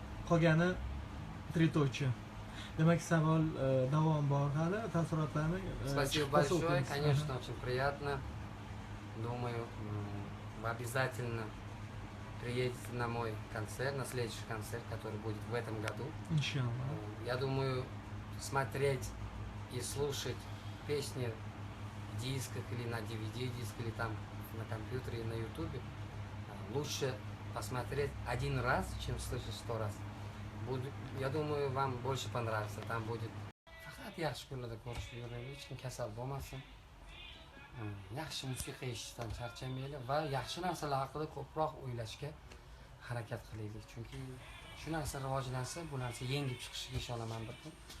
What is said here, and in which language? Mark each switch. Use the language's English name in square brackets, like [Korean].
[Uzbek] Qolgani триточие. Demak, savol davom bor hali, taassurotlarni. [Russian] Спасибо большое, конечно, очень приятно. Думаю, вы обязательно приедете на мой концерт, на следующий концерт, который будет в этом году. Иншаллах. Я думаю, смотреть и слушать песни в дисках или на DVD-диске, или там на компьютере, на ютубе, лучше посмотреть один раз, чем слышать 100 раз. Я думаю, вам больше понравится. [Uzbek] Там будет faqat yaxshi kunlarda ko'rishib yuraylik, hech kim kasal bo'lmasin. Yaxshi musiqa eshitishdan charchamaylik va yaxshi narsalar haqida ko'proq o'ylashga harakat qilaylik. Chunki shu narsa rivojlansa, bu narsa yengib chiqishiga ishonaman bir kun.